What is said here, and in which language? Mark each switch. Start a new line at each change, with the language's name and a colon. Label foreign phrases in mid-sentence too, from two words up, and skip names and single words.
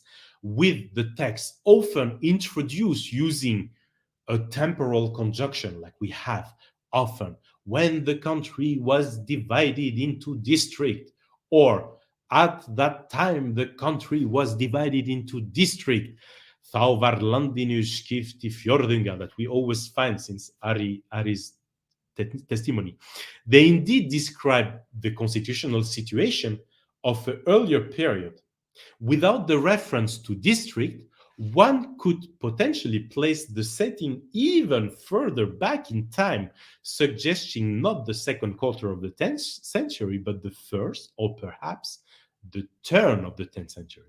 English: with the text often introduced using a temporal conjunction like we have often, when the country was divided into districts, or at that time the country was divided into district,
Icelandic: Þá var landinu skipt í fjórðunga,
English: that we always find since Ari's testimony. They indeed describe the constitutional situation of an earlier period. Without the reference to district, one could potentially place the setting even further back in time, suggesting not the second quarter of the 10th century, but the first, or perhaps the turn of the 10th century.